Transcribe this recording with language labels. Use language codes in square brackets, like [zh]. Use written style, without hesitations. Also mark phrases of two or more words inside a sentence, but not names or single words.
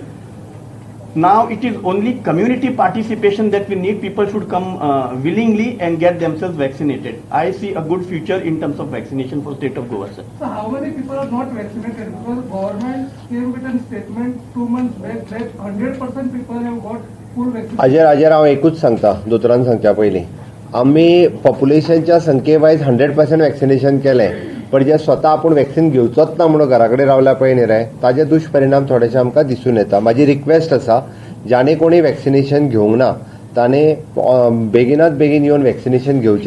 [en] Now it is only community participation that we need. People should come willingly and get themselves vaccinated. I see a good future in terms of vaccination for state of Goa, sir. So how many people are not vaccinated? Because government came with a statement 2 months back that 100% people have got full vaccination. [kok] हाजेर हांव एकूच सांगता, दोतोरान सांगच्या पयलीं आमी पॉप्युलेशनच्या संख्ये वायज 100% वॅक्सिनेशन केलें, पण जे स्वता आपूण वॅक्सिन घेवचोच ना म्हणून घरा कडेन रावल्या पळय न्ही रे, ताजे दुश्परिणाम थोडेशे आमकां दिसून येता. म्हाजी रिक्वेस्ट आसा, जाणे कोणी वॅक्सिनेशन घेवंक ना ताणे बेगिनात बेगीन येवन वॅक्सिनेशन घेवचें.